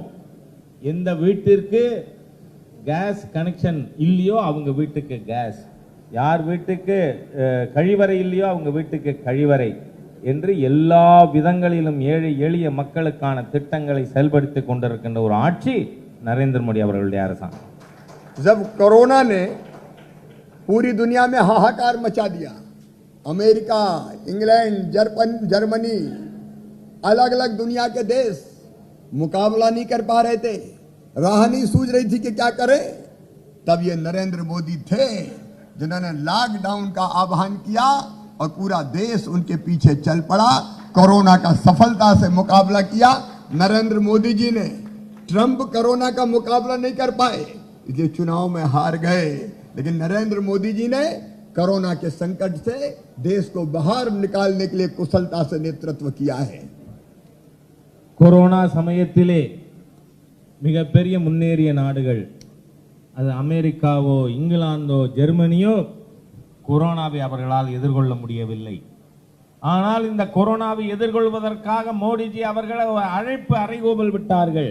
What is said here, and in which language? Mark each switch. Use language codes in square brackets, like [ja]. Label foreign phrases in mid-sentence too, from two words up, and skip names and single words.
[ta] எந்த வீட்டிற்கு கேஸ் கனெக்ஷன் இல்லையோ அவங்க வீட்டுக்கு கேஸ், யார் வீட்டுக்கு கழிவறை இல்லையோ அவங்க வீட்டுக்கு கழிவறை என்று எல்லா விதங்களிலும் ஏழை எளிய மக்களுக்கான திட்டங்களை செயல்படுத்தி கொண்டிருக்கின்ற ஒரு ஆட்சி நரேந்திர மோடி அவர்களுடைய அரசாங்கம். [hi] जब कोरोना ने पूरी दुनिया में हाहाकार मचा दिया, अमेरिका, इंग्लैंड, जर्मनी, अलग अलग दुनिया के देश मुकाबला नहीं कर पा रहे थे, राह नहीं सूझ रही थी कि क्या करें, तब ये नरेंद्र मोदी थे जिन्होंने लॉकडाउन का आह्वान किया और पूरा देश उनके पीछे चल पड़ा. कोरोना का सफलता से मुकाबला किया नरेंद्र मोदी जी ने. ट्रंप कोरोना का मुकाबला नहीं कर पाए, इसलिए चुनाव में हार गए, लेकिन नरेंद्र मोदी जी ने कोरोना के संकट से देश को बाहर निकालने के लिए कुशलता से नेतृत्व किया है. [ta] கொரோனா சமயத்திலே மிகப்பெரிய முன்னேறிய நாடுகள் அது அமெரிக்காவோ இங்கிலாந்தோ ஜெர்மனியோ கொரோனாவை அவர்களால் எதிர்கொள்ள முடியவில்லை. ஆனால் இந்த கொரோனாவை எதிர்கொள்வதற்காக மோடிஜி அவர்கள் அழைப்பு அறைகூவல் விட்டார்கள்.